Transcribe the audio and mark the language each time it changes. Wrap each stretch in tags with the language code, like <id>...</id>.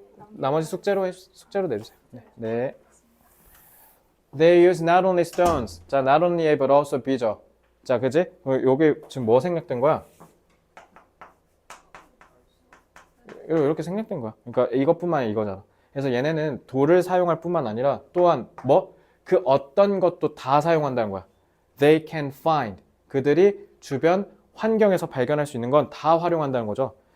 <ko>나머지 숙제로 내주세요. 네. 네.</ko> <en>They use not only stones. 자, not only but also be죠.</en> <ko>자, 그지? 요게 지금 뭐 생략된 거야? 이렇게 생략된 거야. 그러니까 이것뿐만 아니라 이거잖아. 그래서 얘네는 돌을 사용할 뿐만 아니라 또한 뭐? 그 어떤 것도 다 사용한다는 거야.</ko> <en>They can find.</en> <ko>그들이 주변 환경에서 발견할 수 있는 건 다 활용한다는 거죠.</ko>